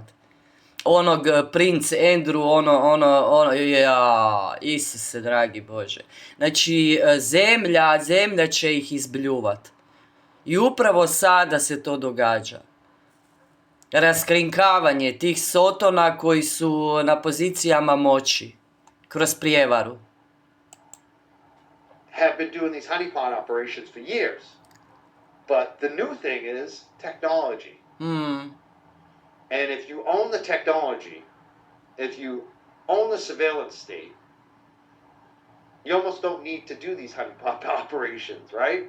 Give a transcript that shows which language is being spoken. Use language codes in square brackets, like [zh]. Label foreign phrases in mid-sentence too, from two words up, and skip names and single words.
[hr] Onog princ Andrew, Isuse dragi Bože. Znači, zemlja će ih izbljuvat. I upravo sada se to događa. Raskrinkavanje tih sotona koji su na pozicijama moći. Kroz prijevaru. [en] Have been doing these honeypot operations for years. But the new thing is technology. And if you own the technology, if you own the surveillance state, you almost don't need to do these honeypot operations, right?